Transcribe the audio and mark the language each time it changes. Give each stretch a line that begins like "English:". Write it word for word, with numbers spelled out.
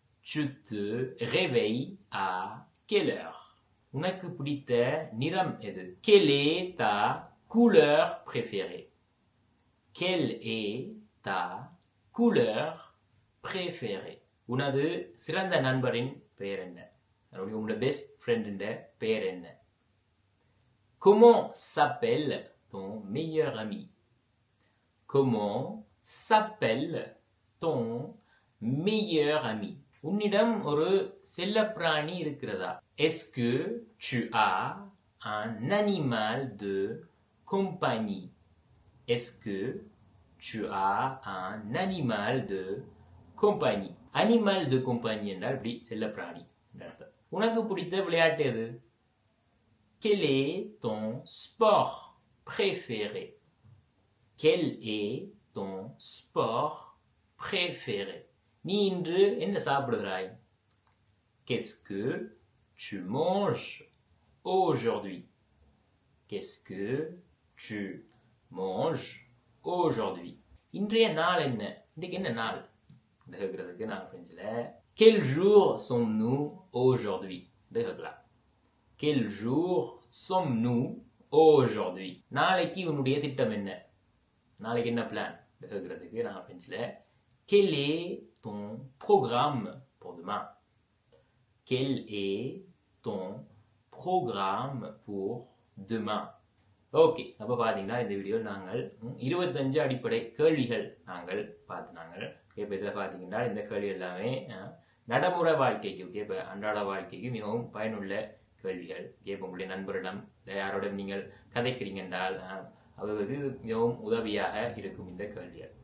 French: Tu te réveilles à quelle heure?
Tamil: உனக்கு பிடித்த நிறம் எது?
French: Quelle est ta couleur préférée? Quelle est ta couleur préférée?
Tamil: உனது சிறந்த நண்பரின் பெயர் என்ன? உங்களோட பெஸ்ட் ஃப்ரெண்டின் பெயர் என்ன?
French: Comment s'appelle ton meilleur ami? Comment s'appelle ton meilleur ami?
Tamil: உன்னிடம் ஒரு செல்லப்பிராணி இருக்கிறதா?
French: Est-ce que tu as un animal de compagnie? Est-ce que tu as un animal de compagnie?
Tamil: Animal து கும்பானி என்றால் இப்படி செல்ல பிராணி என்ற அர்த்தம். உனக்கு பிடித்த விளையாட்டு எது?
French: Quel est ton sport préféré? Quel est ton sport préféré?
Tamil: நீ இன்று என்ன சாப்பிடுகிறாய்?
French: Qu'est-ce que tu manges aujourd'hui? Qu'est-ce que tu manges aujourd'hui?
Tamil: இன்றைய நாள் என்ன? இன்றைக்கு என்ன நாள் என்று கேட்கறதுக்கு நான் பிரெஞ்சில்
French: Quel jour sommes-nous aujourd'hui?
Tamil: என்று கேட்கலாம்.
French: Quel jour sommes-nous aujourd'hui?
Tamil: நாளைக்கு உன்னுடைய திட்டம் என்ன? நாளைக்கு என்ன பிளான் என்று கேட்கறதுக்கு நான் பிரெஞ்சில்
French: Quel est ton programme pour demain? Quel est ton programme pour demain?
Tamil: Okay, அப்போ பார்த்தீங்கன்னா இந்த வீடியோவில் நாங்கள் இருபத்தஞ்சு அடிப்படை கேள்விகள் நாங்கள் பார்த்து நாங்கள் இப்போ இதில் பார்த்தீங்கன்னா இந்த கேள்வி எல்லாமே நடைமுறை வாழ்க்கைக்கு ஓகே இப்போ அன்றாட வாழ்க்கைக்கு மிகவும் பயனுள்ள கேள்விகள். இப்போ உங்களுடைய நண்பரிடம் இல்லை யாரோட நீங்கள் கதைக்கிறீங்க என்றால் அவர்களுக்கு மிகவும் உதவியாக இருக்கும் இந்த கேள்விகள்.